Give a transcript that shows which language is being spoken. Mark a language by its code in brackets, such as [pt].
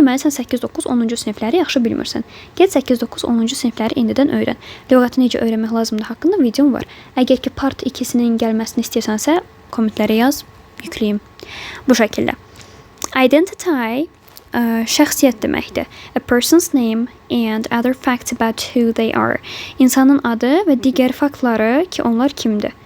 [az] Deməli, sən 8-9, 10-cu sinifləri yaxşı bilmirsən. Get 8-9, 10-cu sinifləri indidən öyrən. Lüğəti necə öyrənmək lazımdır haqqında videom var. Əgər ki, part 2-sinin gəlməsini istəyirsənsə, kommentlərə yaz, yükləyim. Bu şəkildə. Identity şəxsiyyət deməkdir. [en] A person's name and other facts about who they are. [az] İnsanın adı və digər faktları ki, onlar kimdir?